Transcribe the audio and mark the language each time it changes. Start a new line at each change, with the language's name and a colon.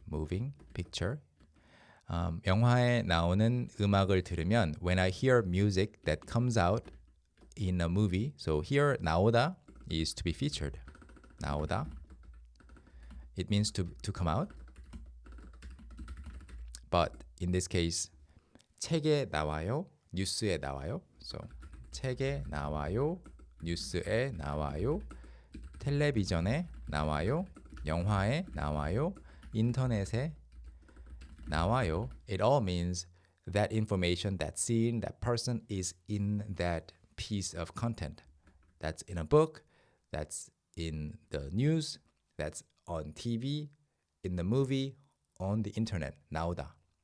English: Moving picture.
Korean: 영화에 나오는 음악을 들으면
English: when I hear music that comes out in a movie, so here 나오다 is to be featured. 나오다. It means to come out. But in this case,
Korean: 책에 나와요, 뉴스에 나와요. So 책에 나와요, 뉴스에 나와요, 텔레비전에 나와요, 영화에 나와요, 인터넷에 나와요.
English: It all means that information, that scene, that person is in that piece of content. That's in a book, that's in the news, that's on TV, in the movie, on the internet.
Korean: 나오다.